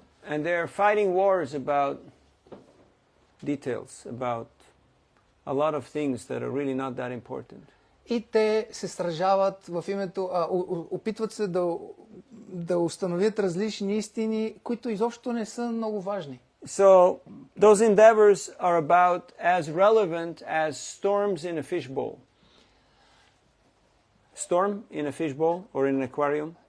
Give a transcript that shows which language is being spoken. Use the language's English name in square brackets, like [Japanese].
[English] And they are fighting wars about details, about a lot of things that are really not that important. [Bulgarian] И те се сражават в името, опитват се да установят различни истини, които изобщо не са много важни. [English] So those endeavors are about as relevant as storms in a fishbowl. Storm in a fishbowl or in an aquarium.